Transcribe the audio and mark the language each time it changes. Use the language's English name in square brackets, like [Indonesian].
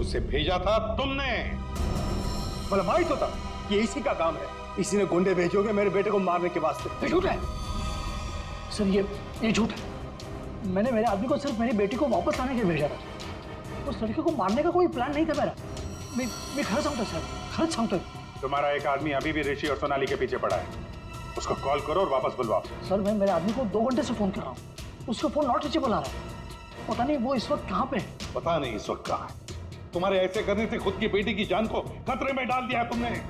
[Hindi] उसे भेजा था तुमने. [Marathi] मला माहित होता [Hindi] कि इसी का काम है. इसी ने गुंडे भेजोगे मेरे बेटे को मारने के वास्ते. ये झूठ है सर, ये झूठ है. मैंने मेरे आदमी को सिर्फ मेरी बेटी को वापस लाने के लिए भेजा था. उस लड़के को मारने का कोई प्लान नहीं था मेरा. [Marathi] मैं खरं सांगतोय सर, खरंच सांगतोय. [Hindi] तुम्हारा एक आदमी अभी भी ऋषि और सोनाली के पीछे पड़ा है. उसको कॉल करो और वापस बुलवाओ. सर मैं मेरे आदमी को 2 घंटे से फोन कर रहा हूँ, उसका फोन नॉट रीचेबल आ रहा है. पता नहीं वो इस वक्त कहाँ पे है. पता नहीं इस वक्त कहाँ है. तुम्हारे ऐसे करने से खुद की बेटी की जान को खतरे में डाल दिया है तुमने.